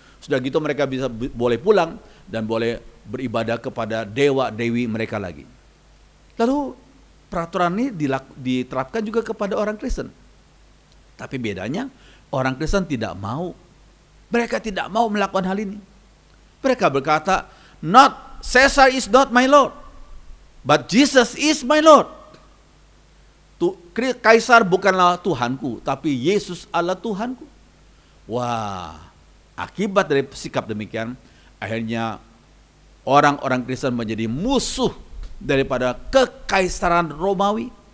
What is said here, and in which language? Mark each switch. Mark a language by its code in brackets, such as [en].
[id] Sudah gitu mereka boleh pulang dan boleh beribadah kepada dewa-dewi mereka lagi. Lalu peraturan ini diterapkan juga kepada orang Kristen. Tapi bedanya orang Kristen tidak mau. Mereka tidak mau melakukan hal ini. Mereka berkata, [en] not Caesar is not my Lord, but Jesus is my Lord. [id] Kaisar bukanlah Tuhanku, tapi Yesus adalah Tuhanku. Wah, akibat dari sikap demikian, akhirnya orang-orang Kristen menjadi musuh daripada kekaisaran Romawi.